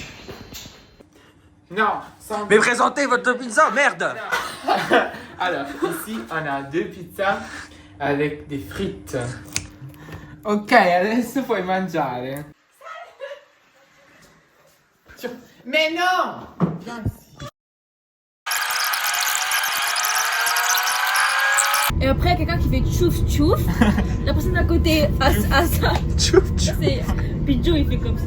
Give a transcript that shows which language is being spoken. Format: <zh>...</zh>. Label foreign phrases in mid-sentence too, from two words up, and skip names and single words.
<fr>Non, sans... Mais présentez votre pizza, merde. Alors, ici, on a 2 pizzas avec des frites.</fr> <it>Ok, adesso puoi mangiare.</it> <fr>Mais non! Viens ici. Et après, il y a quelqu'un qui fait tchouf tchouf. La personne à côté a ça. Tchouf, tchouf. C'est Pidjo, il fait comme ça.</fr>